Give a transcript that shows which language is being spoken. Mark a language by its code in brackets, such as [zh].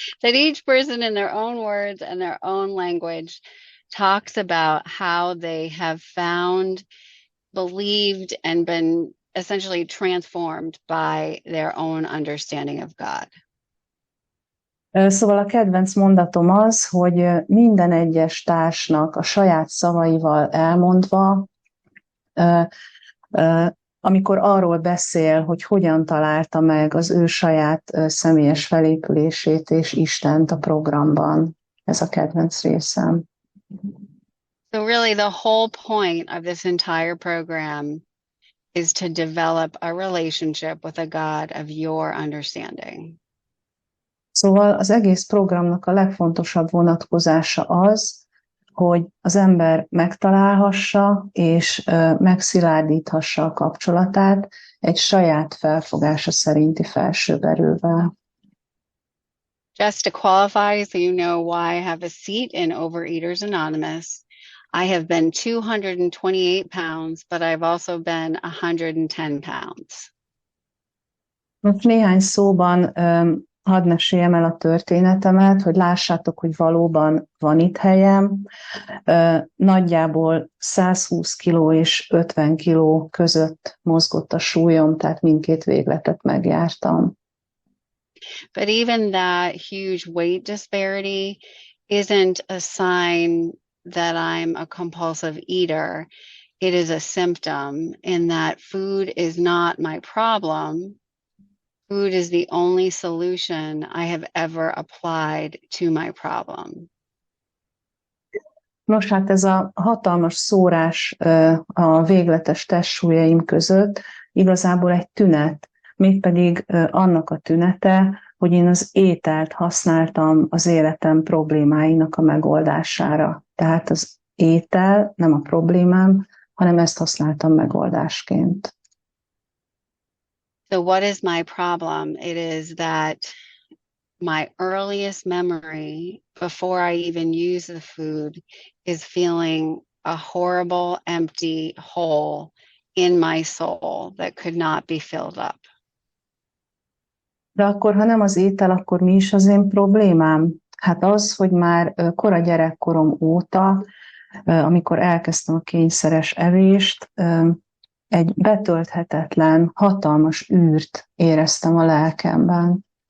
[en] That each person in their own words and their own language talks about how they have found, believed, and been essentially transformed by their own understanding of God. [hu] Szóval a kedvenc mondatom az, hogy minden egyes társnak a saját szavaival elmondva, amikor arról beszél, hogy hogyan találta meg az ő saját személyes felépülését és Istent a programban. Ez a kedvenc részem. [en] So really the whole point of this entire program is to develop a relationship with a God of your understanding. [hu] Szóval az egész programnak a legfontosabb vonatkozása az, hogy az ember megtalálhassa és megszilárdíthassa a kapcsolatát egy saját felfogása szerinti felsőbb erővel. [en] Just to qualify, so you know why I have a seat in Overeaters Anonymous, I have been 228 pounds, but I've also been 110 pounds. [hu] Most néhány szóban hadd meséljem el a történetemet, hogy lássátok, hogy valóban van itt helyem. Nagyjából 120 kg és 50 kg között mozgott a súlyom, tehát mindkét végletet megjártam. [en] But even that huge weight disparity isn't a sign that I'm a compulsive eater. It is a symptom in that food is not my problem. Food is the only solution I have ever applied to my problem. [hu] Nos, hát ez a hatalmas szórás a végletes testsúlyaim között igazából egy tünet, mégpedig annak a tünete, hogy én az ételt használtam az életem problémáinak a megoldására. Tehát az étel nem a problémám, hanem ezt használtam megoldásként. [en] So what is my problem? It is that my earliest memory before I even use the food is feeling a horrible, empty hole in my soul that could not be filled up. [hu] De akkor, ha nem az étel, akkor mi is az én problémám? Hát az, hogy már kora gyerekkorom óta, amikor elkezdtem a kényszeres evést, egy betölthetetlen, hatalmas űrt éreztem a lelkemben.